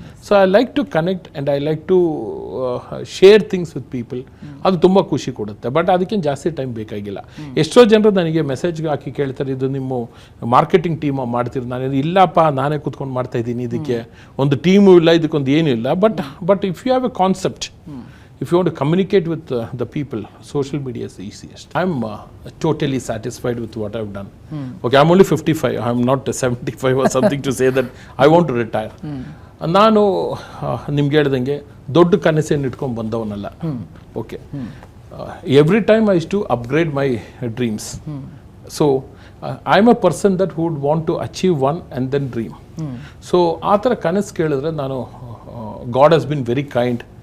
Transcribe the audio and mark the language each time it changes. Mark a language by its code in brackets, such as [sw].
[en] So I like to connect and I like to share things with people. [kn] ಅದು ತುಂಬ ಖುಷಿ ಕೊಡುತ್ತೆ. But ಅದಕ್ಕೇನು ಜಾಸ್ತಿ ಟೈಮ್ ಬೇಕಾಗಿಲ್ಲ. ಎಷ್ಟೋ ಜನರು ನನಗೆ ಮೆಸೇಜ್ಗೆ ಹಾಕಿ ಕೇಳ್ತಾರೆ, ಇದು ನಿಮ್ಮ ಮಾರ್ಕೆಟಿಂಗ್ ಟೀಮ್ ಮಾಡ್ತೀರಿ? ನಾನು ಇಲ್ಲಪ್ಪ, ನಾನೇ ಕೂತ್ಕೊಂಡು ಮಾಡ್ತಾಯಿದ್ದೀನಿ, ಇದಕ್ಕೆ ಒಂದು ಟೀಮು ಇಲ್ಲ, ಇದಕ್ಕೊಂದು ಏನೂ ಇಲ್ಲ. [en] But if you have a concept, if you want to communicate with the people, social media is the easiest. I'm totally satisfied with what I've done. Okay, I'm only 55. I'm not 75 or something to say that I want to retire. [kn] ನಾನು ನಿಮ್ಗೆ ಹೇಳ್ದಂಗೆ ದೊಡ್ಡ ಕನಸೇನು ಇಟ್ಕೊಂಡು ಬಂದವನಲ್ಲ. [en] Okay, every time I use to upgrade my dreams. So I am a person that would want to achieve one and then dream. [kn] So ಆ ಥರ ಕನಸು ಕೇಳಿದ್ರೆ ನಾನು, [en] God has been very kind.